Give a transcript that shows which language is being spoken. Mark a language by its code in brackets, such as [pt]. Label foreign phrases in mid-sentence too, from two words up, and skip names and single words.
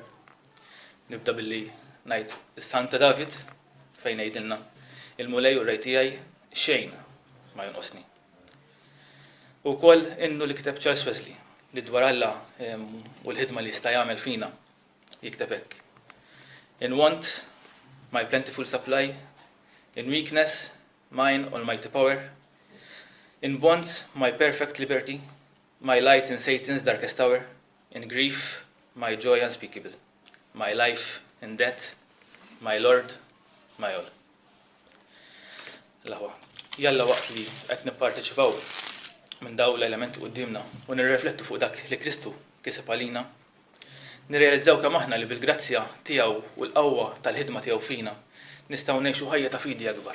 [mt] Nibda billi ngħid is-Santa David fejn jgħidilna il-mulej u r-rej tiegħi xejn ma jonqosni. U wkoll innu li kiteb Charles Wesley li dwar Alla u l-ħidma li jista' jagħmel fina jikteb hekk. [en] In want, my plentiful supply, in weakness, mine almighty power, in bonds, my perfect liberty, my light in Satan's darkest hour, in grief, my joy unspeakable, my life in death, my Lord, my all. [mt] L-aħwa, jalla waqt li qed nipparteċipaw minn daw l-elementi qudiemna u nirreflettu fuq dak li Kristu kiseb għalina, nirrealizzaw kemm aħna li bil-grazzja tiegħu u l-qawwa tal-ħidma tiegħu fina nistgħu ngħixu ħajja ta' fidi akbar.